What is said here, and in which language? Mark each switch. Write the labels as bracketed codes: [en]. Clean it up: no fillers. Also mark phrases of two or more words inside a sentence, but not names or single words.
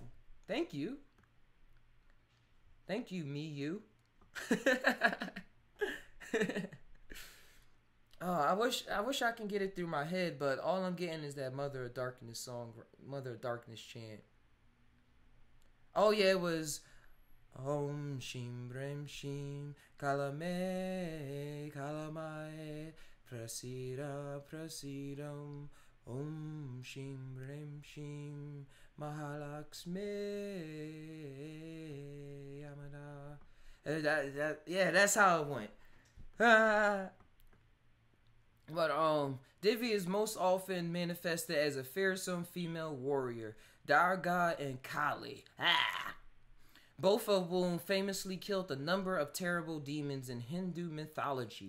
[en] Thank you, me, you. Oh, I wish I can get it through my head, but all I'm getting is that Mother of Darkness song, Mother of Darkness chant. Oh yeah, it was [sa] ॐ श्रीं ह्रीं श्रीं कमले कमलालये प्रसीद ॐ श्रीं ह्रीं श्रीं महालक्ष्म्यै नमः. [en] Yeah, that's how it went. But Devi is most often manifested as a fearsome female warrior, Durga and Kali. Both of whom famously killed a number of terrible demons in Hindu mythology.